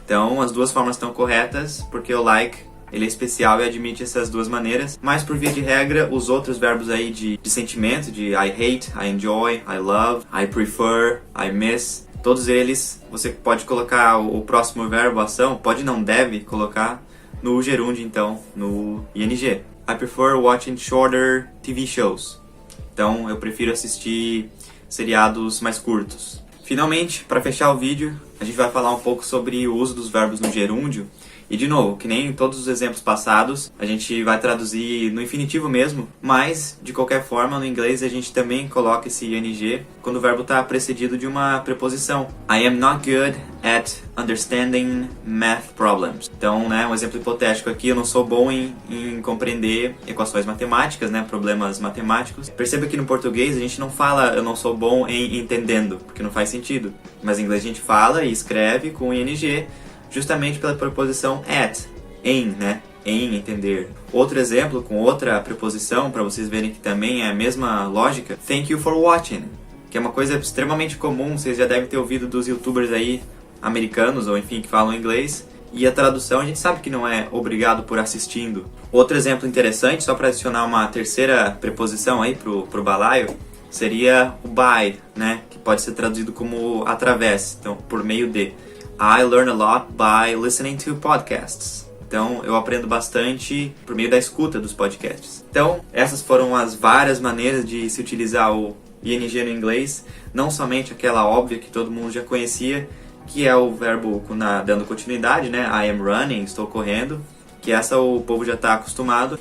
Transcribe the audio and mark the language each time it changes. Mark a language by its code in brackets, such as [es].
[pt] Então, as duas formas estão corretas, porque o like, ele é especial e admite essas duas maneiras. Mas, por via de regra, os outros verbos aí de sentimento, de [en] I hate, I enjoy, I love, I prefer, I miss, [pt] todos eles, você pode colocar o próximo verbo, ação, pode e não deve colocar no gerúndio, então, no ING. [en] I prefer watching shorter TV shows. [pt] Então, eu prefiro assistir seriados mais curtos. Finalmente, para fechar o vídeo, a gente vai falar um pouco sobre o uso dos verbos no gerúndio E de novo, que nem em todos os exemplos passados, a gente vai traduzir no infinitivo mesmo, mas de qualquer forma no inglês a gente também coloca esse ing quando o verbo está precedido de uma preposição. [en] I am not good at understanding math problems. [pt] Então, né, um exemplo hipotético aqui, eu não sou bom em compreender equações matemáticas, né, problemas matemáticos. Perceba que no português a gente não fala eu não sou bom em entendendo, porque não faz sentido. Mas em inglês a gente fala e escreve com ing, justamente pela preposição at, em, né? Em entender. Outro exemplo com outra preposição, para vocês verem que também é a mesma lógica, [en] thank you for watching, [pt] que é uma coisa extremamente comum, vocês já devem ter ouvido dos youtubers aí, americanos ou enfim, que falam inglês, e a tradução a gente sabe que não é obrigado por assistindo. Outro exemplo interessante, só para adicionar uma terceira preposição aí pro balaio, seria o by, né? Que pode ser traduzido como através, então por meio de. [en] I learn a lot by listening to podcasts. [pt] Então, eu aprendo bastante por meio da escuta dos podcasts. Então, essas foram as várias maneiras de se utilizar o ing no inglês. Não somente aquela óbvia que todo mundo já conhecia, que é o verbo dando continuidade, né? [en] I am running, [pt] estou correndo. Que essa o povo já está acostumado.